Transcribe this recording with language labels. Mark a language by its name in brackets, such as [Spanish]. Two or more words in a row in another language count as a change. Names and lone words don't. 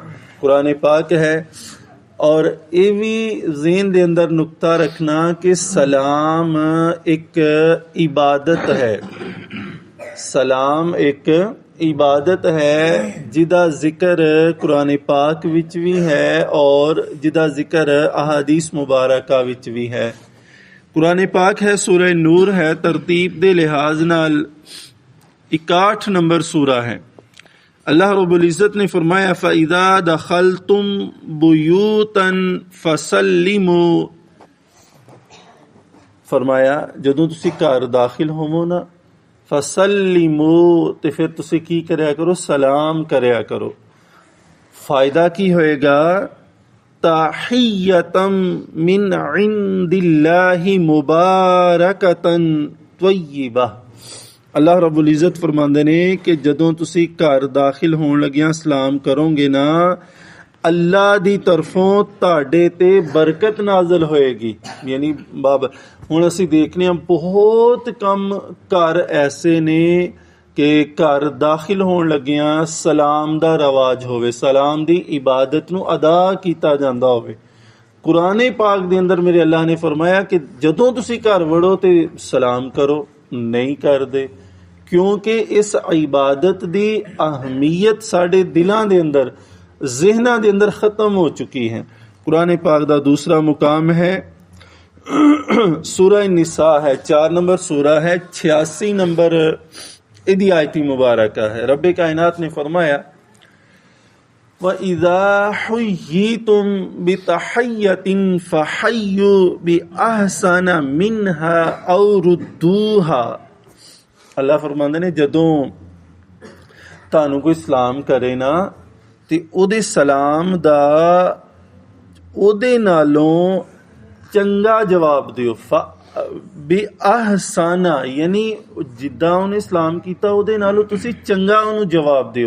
[Punjabi] قرآن پاک ہے، اور یہ بھی ذہن دے اندر نقطہ رکھنا کہ سلام ایک عبادت ہے، سلام ایک عبادت ہے جدا ذکر قرآن پاک وچ بھی ہے اور جدا ذکر احادیث مبارکہ وچ بھی ہے۔ قرآن پاک ہے، سورہ نور ہے، ترتیب دے لحاظ نال 61 نمبر سورہ ہے۔ اللہ رب العزت نے فرمایا [Arabic] فَإِذَا دَخَلْتُمْ بُيُوتًا فَسَلِّمُوا، [Punjabi] فرمایا جدوں تسی گھر داخل ہوو نا فَسَلِّمُوا تے پھر تسی کی کریا کرو، سلام کریا کرو۔ فائدہ کی ہوئے گا؟ [Arabic] تَحِيَّةً مِّنْ عِنْدِ اللَّهِ مُبَارَكَةً طَيِّبَةً، [Punjabi] اللہ رب العزت فرماندے نے کہ جدوں تسی گھر داخل ہون لگیاں سلام کرو گے نا، اللہ دی طرفوں تاڑے تے برکت نازل ہوئے گی۔ یعنی ہن اسی دیکھنے ہم بہت کم گھر ایسے نے کہ گھر داخل ہون لگیاں سلام دا رواج ہوئے، سلام دی عبادت نو ادا کیتا جاندا ہوئے۔ قرآن پاک دے اندر میرے اللہ نے فرمایا کہ جدوں تسی گھر وڑو تے سلام کرو، نہیں کر دے، کیونکہ اس عبادت دی اہمیت ساڑے دلاں دے اندر ذہناں دے اندر ختم ہو چکی ہے۔ قرآن پاک دا دوسرا مقام ہے سورہ نساء ہے، 4 نمبر سورہ ہے، 86 نمبر ادی آیتی مبارکہ ہے۔ رب کائنات نے فرمایا [Arabic] وَإِذَا حُيِّيتُم بِتَحِيَّةٍ فَحَيُّوا بِأَحْسَنَ مِنْهَا أَوْ رُدُّوهَا۔ [Punjabi] اللہ فرماندے نے جدوں تانوں کوئی سلام کرے نا تے اودے سلام دا اودے نالوں چنگا جواب دیو۔ بِأَحْسَنَ یعنی جداں انہیں سلام کیتا اودے نالوں تسی چنگا انہوں جواب دیو۔